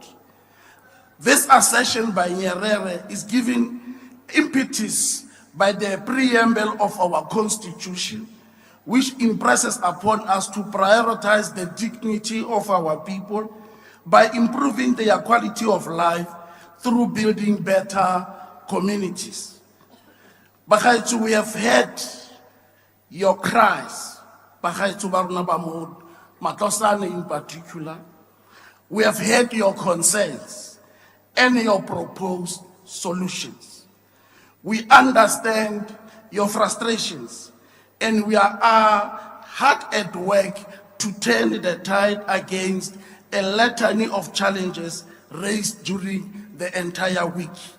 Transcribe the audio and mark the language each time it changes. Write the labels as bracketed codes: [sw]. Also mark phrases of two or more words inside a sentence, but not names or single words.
[en] This assertion by Nyerere is given impetus by the preamble of our Constitution, which impresses upon us to prioritize the dignity of our people by improving their quality of life through building better communities. Bagaetsho, we have heard your cries, [tn] Bagaetsho ba rona ba mo Matlosana [en] in particular. We have heard your concerns and your proposed solutions. We understand your frustrations, and we are hard at work to turn the tide against a litany of challenges raised during the entire week.